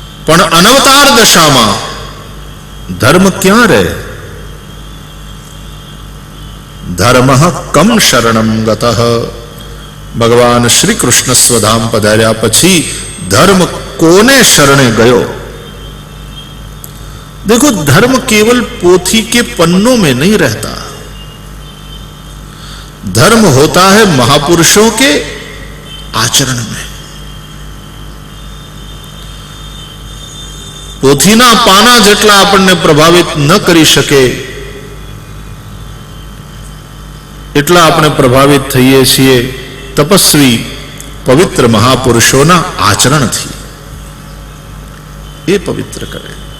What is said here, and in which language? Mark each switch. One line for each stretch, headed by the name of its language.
Gujarati: પણ અનવતાર દશામાં ધર્મ ક્યાં રહે?
Sanskrit: ધર્મ કમ શરણમ ગતઃ.
Gujarati: ભગવાન શ્રી કૃષ્ણ સ્વધામ પધાર્યા પછી ધર્મ કોને શરણે ગયો?
Hindi: देखो, धर्म केवल पोथी के पन्नों में नहीं रहता, धर्म होता है महापुरुषों के आचरण में.
Gujarati: પોથીના પાના જેટલા આપણને પ્રભાવિત ન કરી શકે એટલા આપણે પ્રભાવિત થઈએ છીએ તપસ્વી પવિત્ર મહાપુરુષોના આચરણથી. એ પવિત્ર કરે.